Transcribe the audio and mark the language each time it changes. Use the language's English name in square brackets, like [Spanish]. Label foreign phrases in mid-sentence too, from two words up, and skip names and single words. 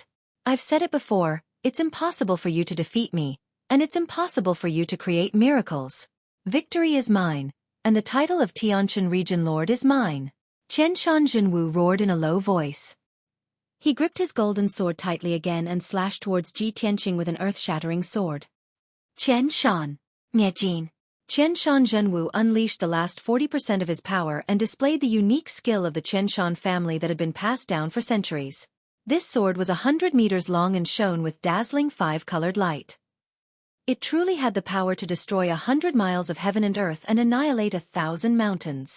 [English] I've said it before, it's impossible for you to defeat me, and it's impossible for you to create miracles. Victory is mine, and the title of Tianshan Region Lord is mine. Qianshan Zhenwu roared in a low voice. He gripped his golden sword tightly again and slashed towards Ji Tianqing with an earth-shattering sword. Qianshan! Miejin! Qianshan Zhenwu unleashed the last 40% of his power and displayed the unique skill of the Qianshan family that had been passed down for centuries. This sword was 100 meters long and shone with dazzling 5-colored light. It truly had the power to destroy 100 miles of heaven and earth and annihilate 1,000 mountains.